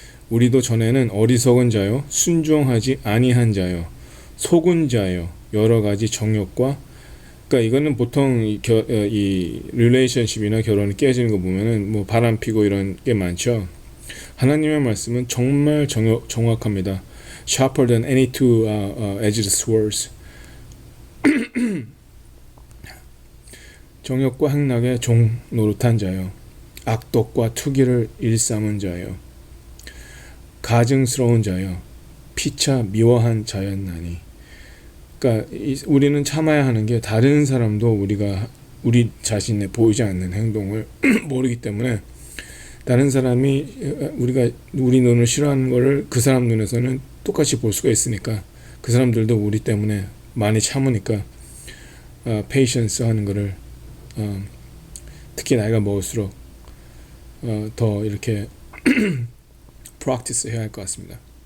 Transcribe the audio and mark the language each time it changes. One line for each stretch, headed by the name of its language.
Korean: 우리도 전에는 어리석은 자요, 순종하지 아니한 자요, 속은 자요, 여러 가지 정욕과, 그러니까 이거는 보통 이 릴레이션십이나 결혼이 깨지는 거 보면은 바람 피고 이런 게 많죠. 하나님의 말씀은 정말 정확합니다.
English: Sharper than any two edged swords.
Korean: 정욕과 행락의 종 노릇한 자요, 악독과 투기를 일삼은 자요, 가증스러운 자요, 피차 미워한 자였나니. 그러니까 우리는 참아야 하는 게 다른 사람도 우리 자신의 보이지 않는 행동을 모르기 때문에 다른 사람이 우리 눈을 싫어하는 거를 그 사람 눈에서는 똑같이 볼 수가 있으니까 그 사람들도 우리 때문에 많이 참으니까 patience 하는 거를 특히 나이가 먹을수록 더 이렇게 practice 해야 할 것 같습니다.